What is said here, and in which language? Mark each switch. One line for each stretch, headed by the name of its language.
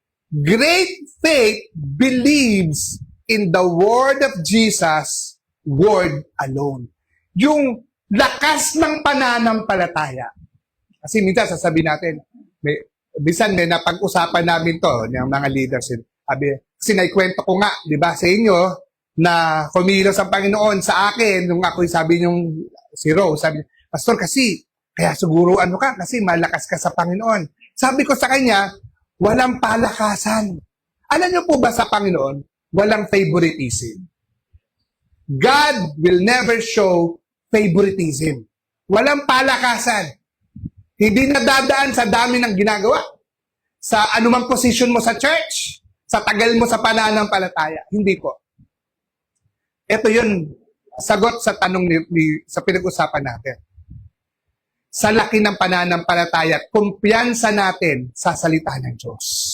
English: Great faith believes in the word of Jesus, word alone.
Filipino: Yung lakas ng pananampalataya. Kasi minsan sasabihin natin, bisan may napag-usapan namin to ng mga leaders. Kasi naikwento ko nga, di ba, sa inyo, na kumilos ang Panginoon sa akin, nung ako'y sabi niyong si Rose, sabi, Pastor, kasi, kaya siguro ano ka, kasi malakas ka sa Panginoon. Sabi ko sa kanya, walang palakasan. Alam niyo po ba sa Panginoon, walang favoritism.
English: God will never show favoritism.
Filipino: Walang palakasan. Hindi nadadaan sa dami ng ginagawa. Sa anumang position mo sa church, sa tagal mo sa pananampalataya. Hindi po. Ito yun, sagot sa tanong sa pinag-usapan natin. Sa laki ng pananampalataya, kumpiyansa natin sa salita ng Diyos.